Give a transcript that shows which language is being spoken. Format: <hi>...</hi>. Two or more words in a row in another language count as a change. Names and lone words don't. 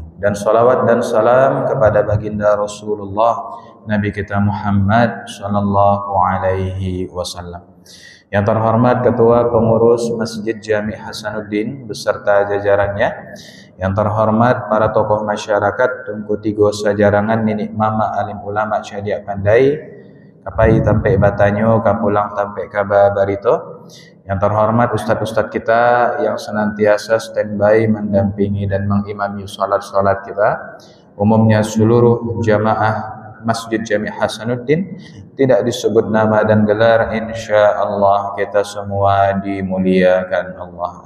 <id>Dan salawat dan salam kepada baginda Rasulullah Nabi kita Muhammad</id> <ar>صلى الله عليه وسلم.</ar> <id>Yang terhormat Ketua Pengurus Masjid Jami' Hasanuddin beserta jajarannya, yang terhormat para tokoh masyarakat</id> <min>Tungku Tigo Sajarangan, Ninik Mama Alim Ulama Cadiak Pandai, Kapai Tampe Batanyo, Kapulang Tampe Kaba Barito,</min> <id>yang terhormat ustadz-ustadz kita yang senantiasa standby mendampingi dan mengimami sholat-sholat kita, umumnya seluruh jamaah Masjid Jami' Hasanuddin, tidak disebut nama dan gelar,</id> <ar>إن شاء الله</ar> <id>kita semua dimuliakan Allah.</id>